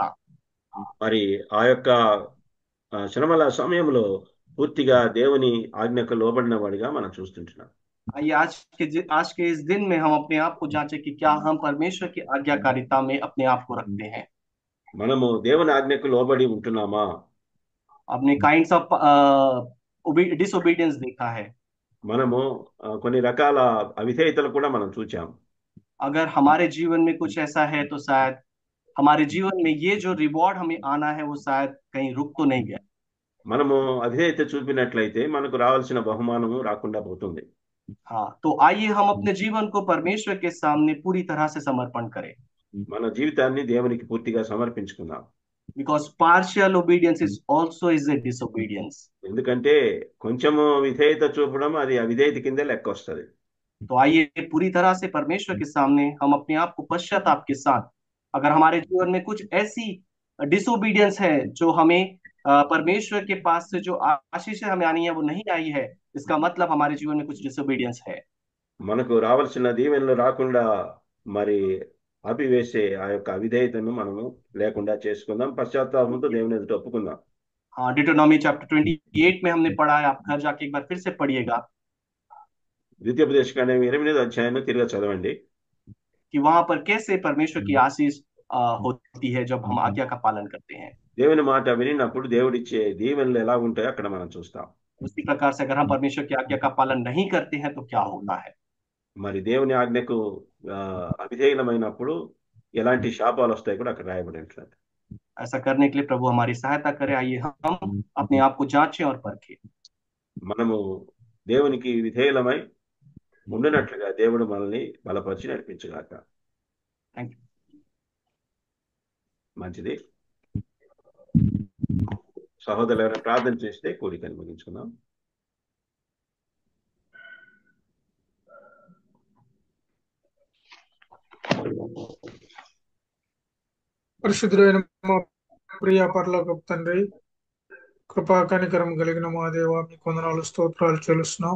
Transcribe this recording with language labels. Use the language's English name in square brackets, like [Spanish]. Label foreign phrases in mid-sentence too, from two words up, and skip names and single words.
[Telugu] మరి ఆ యొక్క శ్రమల సమయంలో పూర్తిగా దేవుని ఆజ్ఞకు లోబడిన వాడిగా మనం చూస్తుంటున్నాం. [Hindi] आइए आज के इस दिन में हम अपने आप को जांचें कि क्या हम परमेश्वर की आज्ञाकारिता में अपने आप को रखते हैं। [Telugu] మనము దేవుని ఆజ్ఞకు లోబడి ఉంటున్నామా? [Hindi] आपने [English] kinds of disobedience [Hindi] देखा है। [Telugu] మనము కొన్ని రకాల అవిధేయతలు కూడా మనం చూచాం. [Hindi] अगर हमारे जीवन में कुछ ऐसा है तो शायद हमारे जीवन में ये जो रिवॉर्ड हमें आना है वो शायद कहीं रुक तो नहीं गया। [Telugu] మనము అవిధేయత చూపినట్లయితే మనకు రావాల్సిన బహుమానము రాకుండా పోతుంది. [Hindi] हाँ, तो आइए हम अपने जीवन को परमेश्वर के सामने पूरी तरह से समर्पण करें। [Telugu] మన జీవితాన్ని దేవునికి పూర్తిగా సమర్పించుకుందాం. [English] Because partial obedience is also is a disobedience। [Telugu] ఎందుకంటే కొంచెము విధేయత చూపడం అది అవిధేయత కింద లెక్క వస్తుంది. [Hindi] तो आइए पूरी तरह से परमेश्वर के सामने हम अपने आप को पश्चाताप के साथ अगर हमारे जीवन में कुछ ऐसी डिसोबीडियंस है जो हमें परमेश्वर के पास से जो आशीष हमें आनी है वो नहीं आई है, इसका मतलब हमारे जीवन में कुछ डिसोबीडियंस है। [Telugu] మనకు రావాల్సిన దీవెనలు రాకుండా మరి ఆపివేసే ఆ యొక్క అవిధేయతను మనము లేకుండా చేసుకుందాం, పశ్చాత్తాపంతో దేవుని ఎదుట ఒప్పుకుందాం. [Hindi] हाँ, डिटोनॉमी चैप्टर 28 में हमने पढ़ा है, आप घर जाके एक बार फिर से पढ़िएगा [Telugu] ద్వితీయోపదేశకాండం 8వ అధ్యాయాన్ని తిరిగి చదవండి. [Hindi] कि वहां पर कैसे परमेश्वर की आशीष होती है जब हम आज्ञा का पालन करते हैं। [Telugu] దేవుని మాట వినినప్పుడు దేవుడిచ్చే దీవెనలు ఎలా ఉంటాయో అక్కడ మనం చూస్తాం. [Hindi] उसी प्रकार से अगर हम परमेश्वर की आज्ञा का पालन नहीं करते हैं तो क्या होता है। [Telugu] మరి దేవుని ఆజ్ఞకు ఆ, అవిధేయులమైనప్పుడు ఎలాంటి శాపాలు వస్తాయి కూడా అక్కడ రాయబడి ఉంటుంది. [Hindi] ऐसा करने के लिए प्रभु हमारी सहायता करे। आइए हम अपने आप को जांचें और परखें। [Telugu] మనము దేవునికి విధేయులమై ఉండినట్లుగా దేవుడు మనల్ని బలపరిచి నడిపించుగాక. [English] thank you. [Telugu] మంచిది. సహోదరులు ఎవరైనా ప్రార్థన చేస్తే కూడికని ముగించుకుందాం. పరిశుద్ధుడైన మా ప్రియ పరలోకపు తండ్రి, కృపా కనికరం కలిగిన మా దేవ, మీకు వందనాలు స్తోత్రాలు చెల్లిస్తున్నాం.